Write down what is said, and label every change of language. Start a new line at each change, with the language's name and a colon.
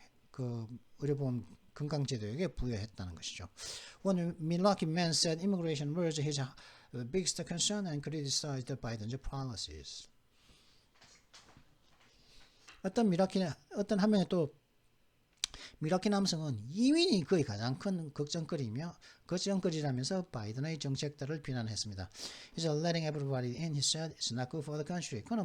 Korean: 그 의료보험 건강제도에게 부여했다는 것이죠.
English: One Milwaukee man said immigration was his biggest concern and criticized Biden's policies.
Korean: 어떤 한 명의 또 미라키 남성은 이민이 거의 가장 큰 걱정거리라면서 바이든의 정책들을 비난했습니다.
English: He's letting everybody in, he said. It's not good for the country.